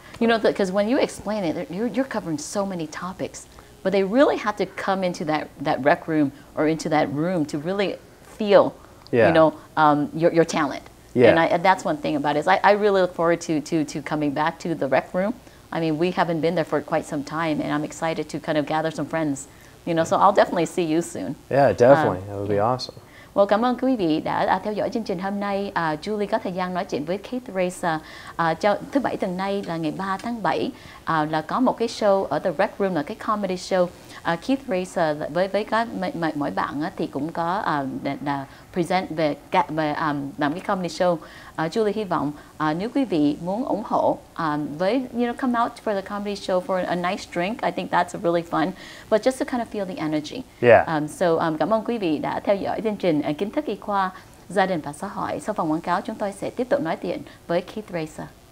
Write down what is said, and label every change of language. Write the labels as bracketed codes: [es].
[en] You know, because when you explain it, you're covering so many topics, but they really have to come into that rec room or into that room to really feel, you know, your talent. Yeah. And that's one thing about it. Is I really look forward to coming back to the rec room. I mean, we haven't been there for quite some time, and I'm excited to kind of gather some friends, you know, so I'll definitely see you soon. Yeah, definitely. It would be awesome. [vi] Well, cảm ơn quý vị đã theo dõi chương trình hôm nay. Julie có thời gian nói chuyện với Keith Reza. Thứ Bảy tuần nay là ngày 3 tháng 7 là có một cái show ở The Rec Room, là cái comedy show. Keith Reza với các mỗi bạn thì cũng có là present về làm cái comedy show. Julie hy vọng nếu quý vị muốn ủng hộ với, [en] you know, come out for the comedy show for a nice drink. I think that's really fun, but just to kind of feel the energy. Yeah. [vi] Cảm ơn quý vị đã theo dõi chương trình Kiến thức y khoa, gia đình và xã hội. Sau phần quảng cáo, chúng tôi sẽ tiếp tục nói chuyện với Keith Reza.